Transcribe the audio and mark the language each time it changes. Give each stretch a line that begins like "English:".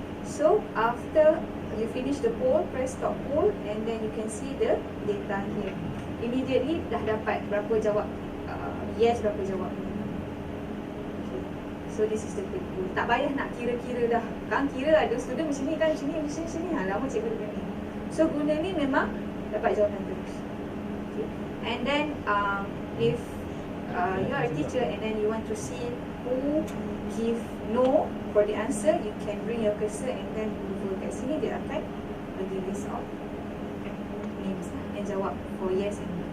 English: So after you finish the poll, press stop poll and then you can see the data here. Immediately
Malay: dah dapat berapa jawab
English: yes, berapa jawab no. Okay. So this is the quick poll.
Malay: Tak payah nak kira-kira dah. Kan kira ada student macam ni kan, macam ni. Lama cikgu guna ni. So guna ni memang dapat jawapan terus. Okay.
English: And then if you are a teacher and then you want to see who give no for the answer, you can bring your cursor and then over kat sini
Malay: dia akan bagi
English: list of names yang jawab for yes and no.